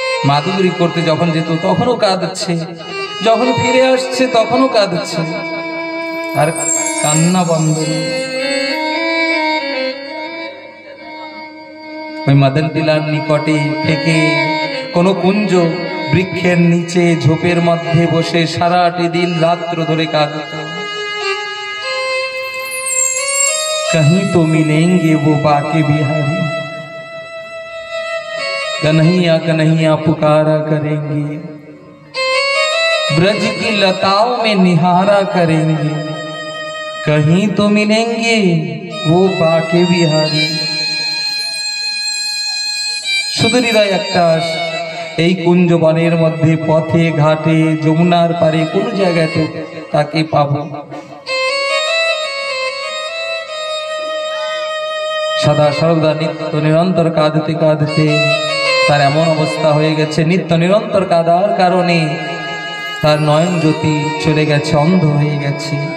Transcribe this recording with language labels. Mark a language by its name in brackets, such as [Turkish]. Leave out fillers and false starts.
[Bangla] মাদুগুরি করতে যখন যেত তখনও কাঁদছে, যখন ফিরে আসছে তখনও কাঁদছে, আর কান্না বন্ধ নেই। ওই মদন টিলার নিকটে থেকে কোনো কুঞ্জ বৃক্ষের নিচে ঝোপের মধ্যে বসে সারাটি দিন রাত্র ধরে কাঁদত। [Hindi] कहीं तो मिलेंगे वो बाके बिहारी, कन्हैया कन्हैया पुकारा करेंगे, ब्रज की लताओं में निहारा करेंगे, कहीं तो मिलेंगे वो बाके बिहारी। [Bangla] শুধু হৃদয় একটা আশ, এই কুঞ্জ বনের মধ্যে পথে ঘাটে যমুনার পারে কোনো জায়গাতে তাকে পাবো। সদা সর্বদা নিত্য নিরন্তর কাঁদতে কাঁদতে তার এমন অবস্থা হয়ে গেছে, নিত্য নিরন্তর কাঁদার কারণে তার নয়ন জ্যোতি চলে গেছে, অন্ধ হয়ে গেছে।